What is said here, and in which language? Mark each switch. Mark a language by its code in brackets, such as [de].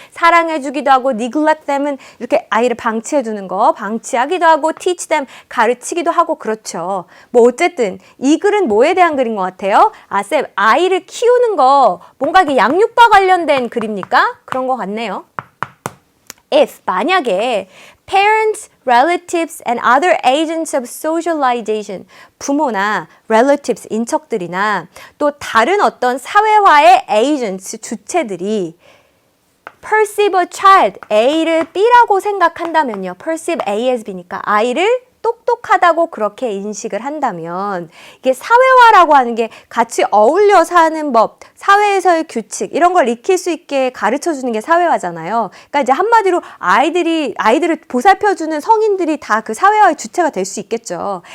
[ko] 사랑해주기도 하고, [en] neglect them [ko] 은 이렇게 아이를 방치해두는 거, 방치하기도 하고, [en] teach them. [ko] 가르치기도 하고, 그렇죠. 뭐 어쨌든 이 글은 뭐에 대한 글인 것 같아요? 쌤, 아이를 키우는 거 뭔가 이게 양육과 관련된 글입니까? 그런 것 같네요. [en] If, [ko] 만약에 [en] parents, relatives, and other agents of socialization, [ko] 부모나 [en] relatives, [ko] 인척들이나 또 다른 어떤 사회화의 [en] agents, [ko] 주체들이 [en] perceive a child, [ko] A를 B라고 생각한다면요. [en] perceive A as B [ko] 니까 아이를 똑똑하다고 그렇게 인식을 한다면, 이게 사회화라고 하는 게 같이 어울려 사는 법, 사회에서의 규칙 이런 걸 익힐 수 있게 가르쳐주는 게 사회화잖아요. 그러니까 이제 한마디로 아이들을 보살펴주는 성인들이 다 그 사회화의 주체가 될 수 있겠죠.